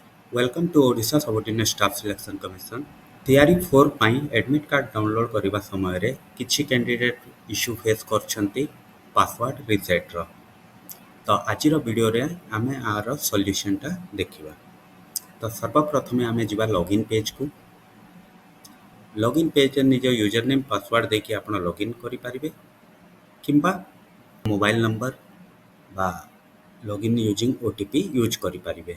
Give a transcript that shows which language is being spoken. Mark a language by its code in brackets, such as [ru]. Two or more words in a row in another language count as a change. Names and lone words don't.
[en] Welcome to Odisha Subordinate Staff Selection Commission. Theory 4 ପାଇଁ admit card download [or] କରିବା ସମୟରେ କିଛି [en] candidate issue face କରିଛନ୍ତି password reset. [or] ତ ଆଜିର ଭିଡ଼ିଓରେ ଆମେ ଆର ସଲ୍ୟୁସନ୍‌ଟା ଦେଖିବା। ତ ସର୍ବପ୍ରଥମେ ଆମେ ଯିବା [en] login page. login page ନିଜ user name password [or] ଦେଇକି ଆପଣ [en] ଲଗ୍ଇନ୍ [or] କରିପାରିବେ କିମ୍ବା [en] mobile number ବା login using OTP use କରିପାରିବେ।